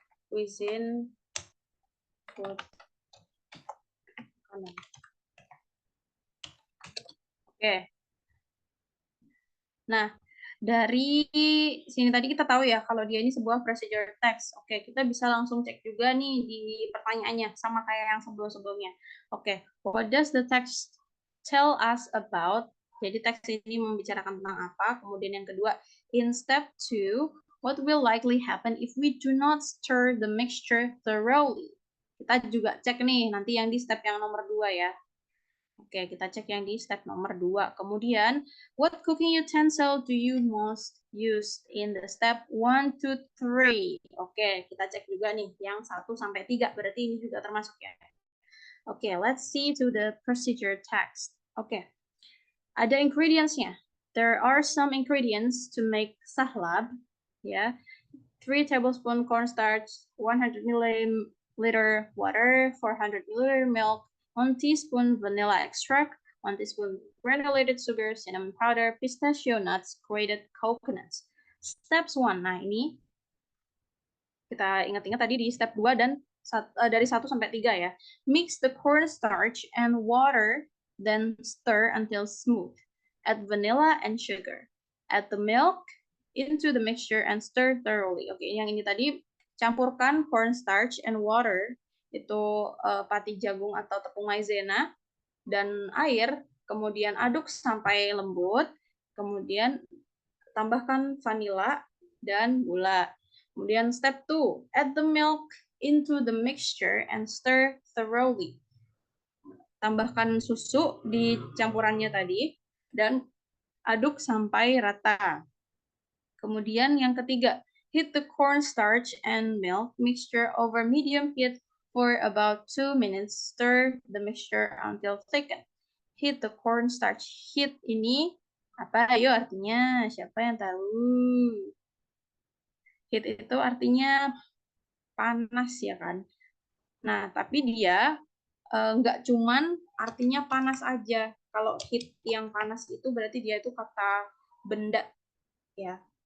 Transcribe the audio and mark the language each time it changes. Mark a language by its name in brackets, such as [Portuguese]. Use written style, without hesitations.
[English] Cuisine food. [Indonesian] Makanan. Oke. Nah, dari sini tadi kita tahu ya kalau dia ini sebuah procedure text. Oke, kita bisa langsung cek juga nih di pertanyaannya sama kayak yang sebelum-sebelumnya. Oke, [English] what does the text tell us about? [Indonesian] Jadi teks ini membicarakan tentang apa? Kemudian yang kedua, [English] in step 2, what will likely happen if we do not stir the mixture thoroughly? [Indonesian] Kita juga cek nih nanti yang di step yang nomor 2 ya. Oke, kita cek yang di step nomor 2. Kemudian, [English] what cooking utensil do you most use in the step 1 to 3? [Indonesian] Oke, kita cek juga nih yang 1 sampai 3. Berarti ini juga termasuk ya. [English] Oke, let's see to the procedure text. [Indonesian] Oke, ada ingredients-nya. [English] There are some ingredients to make sahlab. Ya, 3 tablespoon cornstarch, 100 milliliter water, 400 milliliter milk, 1 teaspoon vanilla extract, 1 teaspoon granulated sugar, cinnamon powder, pistachio nuts, grated coconuts. Steps 1. [Indonesian] Nah, ini kita ingat-ingat tadi di step 2 dan dari 1 sampai 3 ya. [English] Mix the cornstarch and water, then stir until smooth. Add vanilla and sugar. Add the milk into the mixture and stir thoroughly. [Indonesian] Oke, yang ini tadi campurkan cornstarch and water, itu pati jagung atau tepung maizena dan air, kemudian aduk sampai lembut, kemudian tambahkan vanila dan gula. Kemudian [English] step 2, add the milk into the mixture and stir thoroughly. [Indonesian] Tambahkan susu di campurannya tadi dan aduk sampai rata. Kemudian yang ketiga, [English] heat the cornstarch and milk mixture over medium heat for about 2 minutes. Stir the mixture until thickened. Heat the cornstarch. Heat [Indonesian] ini apa? Ayo artinya siapa yang tahu? Heat itu artinya panas ya kan. Nah, tapi dia nggak cuman artinya panas aja. Kalau heat yang panas itu berarti dia itu kata benda ya.